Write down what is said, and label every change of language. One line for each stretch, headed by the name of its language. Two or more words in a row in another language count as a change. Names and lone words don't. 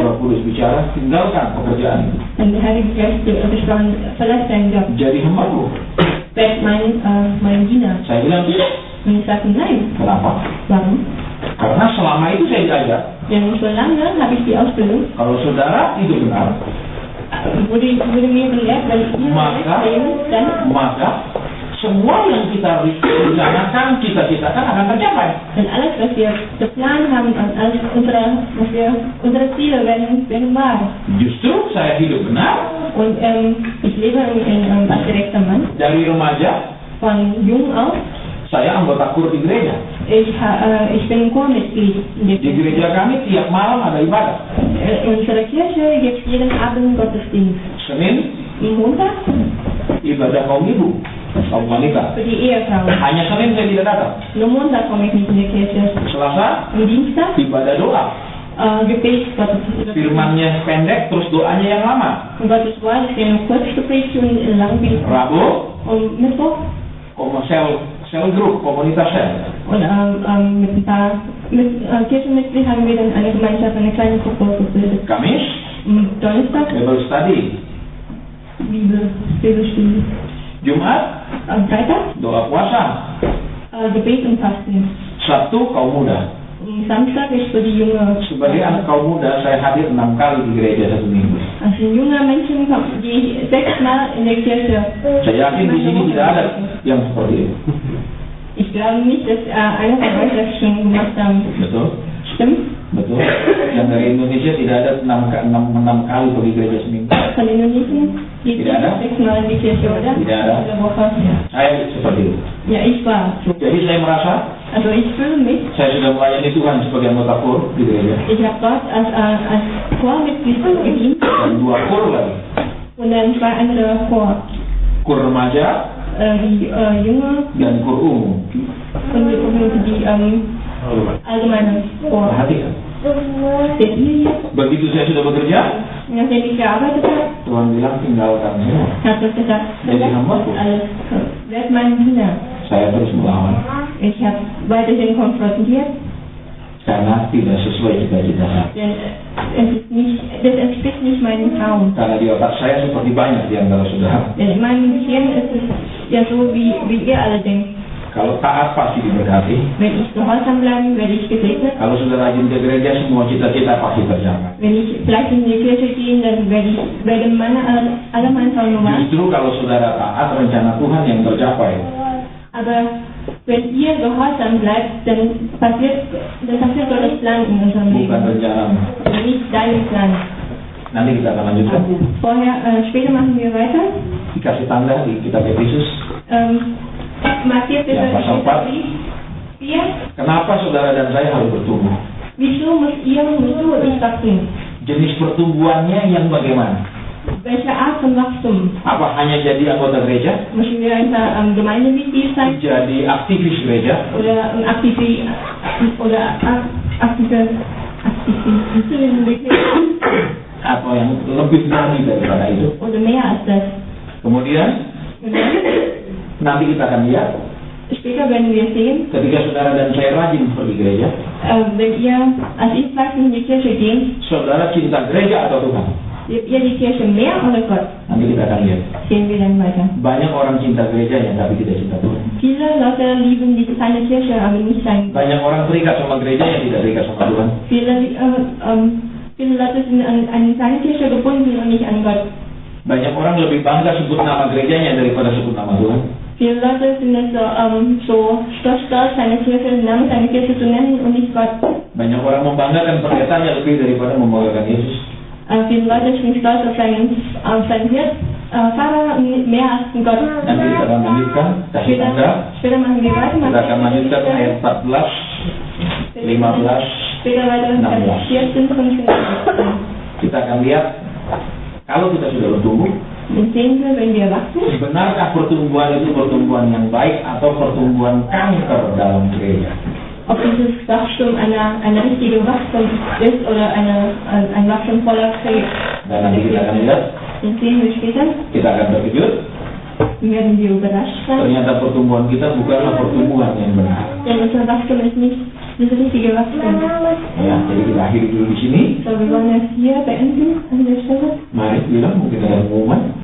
Indonesian: Roh Kudus bicara, tinggalkan pekerjaan itu.
German: Und der Heilige Geist gesprochen, verlass deinen Job.
Indonesian: Jadi hambaku.
German: Werd mein Diener.
Indonesian: Saya bilang tidak.
German: Und ich sagte, nein.
Indonesian: Kenapa?
German: Warum?
Indonesian: Karena selama itu saya diajar,
German: Denn so lange habe ich die Ausbildung,
Indonesian: kalau saudara hidup benar,
German: wurde mir gelehrt, wenn ihr
Indonesian: Maka-
German: leben, dann
Indonesian: maka semua yang kita rencanakan, cita-citakan akan tercapai.
German: Denn alles, was wir geplant haben und alles unsere Ziele werden wahr.
Indonesian: Justru saya hidup benar
German: Und ich lebe als gerechter Mann,
Indonesian: dari remaja.
German: von jung auf.
Indonesian: Saya anggota kur di gereja.
German: Ich bin Chormitglied in der
Indonesian: Di gereja kami tiap malam ada ibadah.
German: In unserer Kirche gibt es jeden Abend Gottesdienst.
Indonesian: Senin
German: Montag
Indonesian: ibadah kaum ibu, kaum wanita.
German: für die Ehefrauen.
Indonesian: Hanya Senin saya tidak datang.
German: Nur Montag komme ich nicht in die Kirche.
Indonesian: Selasa
German: Am Dienstag
Indonesian: ibadah doa.
German: Gebet, Gottes
Indonesian: Firmannya pendek, terus doanya yang lama.
German: Gottes Wort ist ja nur kurz gepredigt und lang beten.
Indonesian: Rabu
German: Und Mittwoch
Indonesian: sel grup, komunitas sel.
German: und mit ein paar Kirchenmitgliedern haben wir dann eine Gemeinschaft, eine kleine Gruppe gebildet.
Indonesian: Kamis
German: Donnerstag
English: Bible study.
German: Bibelstunde.
Indonesian: Jumat
German: Am Freitag
Indonesian: doa puasa.
German: Gebet und Fasten.
Indonesian: Sabtu kaum muda.
German: Samstag ist für die junge,
Indonesian: Sebagai anak kaum muda saya hadir 6 kali di gereja satu minggu.
German: als ein junger Menschen gehe ich 6-mal in der Kirche.
Indonesian: Saya yakin di sini tidak ada yang seperti itu.
German: Ich glaube nicht, dass einer von euch das schon gemacht haben.
Indonesian: Betul?
German: Stimmt?
Indonesian: Betul. Yang dari Indonesia tidak ada 6 kali pergi gereja seminggu.
German: Von Indonesien geht
Indonesian: Tidak ada?
German: 6-mal in die Kirche, oder?
Indonesian: Tidak ada.
German: In der Woche.
Indonesian: Saya seperti itu.
German: Ja, ich war so.
Indonesian: Jadi saya merasa
German: Also ich fühle mich,
Indonesian: saya sudah melayani Tuhan sebagai anggota kur di gereja.
German: ich habe Gott als Chormitglied gedient
Indonesian: Dan 2 kur lagi.
German: und dann 2 andere Chor.
Indonesian: Kur remaja
German: Die junge
Indonesian: dan kur umum.
German: und die allgemeine Chor.
Indonesian: Perhatikan.
German: Seht ihr hier?
Indonesian: Begitu saya sudah bekerja,
German: Nachdem ich gearbeitet habe,
Indonesian: Tuhan bilang tinggalkan semua.
German: hat Gott gesagt,
Indonesian: Jadi hambaku.
German: alles, werd mein Diener.
Indonesian: Saya terus melawan
German: Ich habe weiterhin konfrontiert,
Indonesian: karena tidak sesuai cita-cita saya.
German: denn das entspricht nicht meinem Traum.
Indonesian: Karena di otak saya seperti banyak di antara saudara.
German: Denn in meinem Gehirn ist es ja so, wie ihr alle denkt.
Indonesian: Kalau taat pasti diberkati.
German: Wenn ich gehorsam bleibe, werde ich gesegnet.
Indonesian: Kalau sudah rajin ke gereja, semua cita-cita pasti tercapai.
German: Wenn ich vielleicht in die Kirche gehe, dann werden alle meine Träume wahr.
Indonesian: Justru kalau saudara taat, rencana Tuhan yang tercapai.
German: Aber wenn ihr gehorsam bleibt, dann passiert Gottes Plan in unserem
Indonesian: Bukan
German: Leben.
Indonesian: rencanamu.
German: Und nicht dein Plan.
Indonesian: Nanti kita akan lanjutkan.
German: Später machen wir weiter.
Indonesian: Dikasih tanda di kitab Efesus.
German: Markiert bitte Ja,
Indonesian: pasal 4.
German: 4.
Indonesian: Kenapa saudara dan saya harus bertumbuh?
German: Wieso und ich wachsen?
Indonesian: Jenis pertumbuhannya yang bagaimana?
German: welche Art von Wachstum?
Indonesian: Apa hanya jadi anggota gereja?
German: Möchten wir ein Gemeindemitglied sein?
Indonesian: Jadi aktivis gereja?
German: Oder ein aktive
Indonesian: Atau yang lebih tinggi daripada itu?
German: Oder mehr als das?
Indonesian: Kemudian nanti kita akan lihat
German: Später werden wir sehen,
Indonesian: ketika saudara dan saya rajin pergi gereja,
German: wenn ihr als ich fleißig in die Kirche geht,
Indonesian: saudara cinta gereja atau Tuhan?
German: ihr die Kirche mehr oder Gott?
Indonesian: Nanti kita akan lihat.
German: Sehen wir dann weiter.
Indonesian: Banyak orang cinta gerejanya tapi tidak cinta Tuhan.
German: Viele Leute lieben seine Kirche, aber nicht sein Gott.
Indonesian: Banyak orang terikat sama gereja yang tidak terikat sama Tuhan.
German: Viele Leute sind an seine Kirche gebunden und nicht an Gott.
Indonesian: Banyak orang lebih bangga sebut nama gerejanya daripada sebut nama Tuhan.
German: Viele Leute sind so stolz, seine Kirche, den Namen seiner Kirche zu nennen und nicht Gott.
Indonesian: Banyak orang membanggakan pendetanya lebih daripada membanggakan Yesus.
German: Viele Leute sind stolz auf seinen Hirt, Pfarrer mehr als den Gott.
Indonesian: Nanti kita akan lanjutkan. Kasih tanda.
German: Später machen wir weiter.
Indonesian: Kita akan lanjutkan ayat 14, 15,
German: Später weiter 14, 15.
Indonesian: Kita akan lihat kalau kita sudah bertumbuh.
German: Dann sehen wir, wenn wir wachsen,
Indonesian: Benarkah pertumbuhan itu pertumbuhan yang baik atau pertumbuhan kanker dalam gereja?
German: ob dieses Wachstum eine richtige Wachstum ist oder ein Wachstum voller Krebs.
Indonesian: Dan nanti kita akan lihat,
German: Dann sehen wir später,
Indonesian: kita akan terkejut.
German: werden wir überrascht sein,
Indonesian: Ternyata pertumbuhan kita bukanlah pertumbuhan yang benar.
German: denn unser Wachstum ist nicht das richtige Wachstum.
Indonesian: Ya, jadi kita akhiri dulu di sini.
German: So, wir wollen es hier beenden an der Stelle.
Indonesian: Mari bilang mungkin ada pengumuman.